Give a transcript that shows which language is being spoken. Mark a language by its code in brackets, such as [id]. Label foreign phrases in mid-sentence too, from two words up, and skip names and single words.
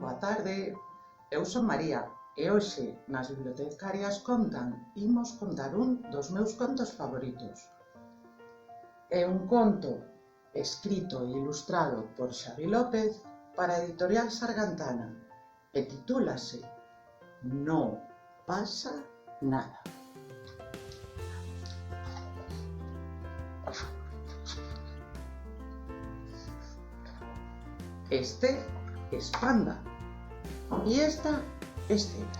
[gl] tarde, eu son María e hoxe nas Bibliotecarias Contan imos contar un dos meus contos favoritos. É un conto escrito e ilustrado por Xavi López para a editorial Sargantana e titúlase No pasa nada. [es] Este es Panda y esta es Zebra.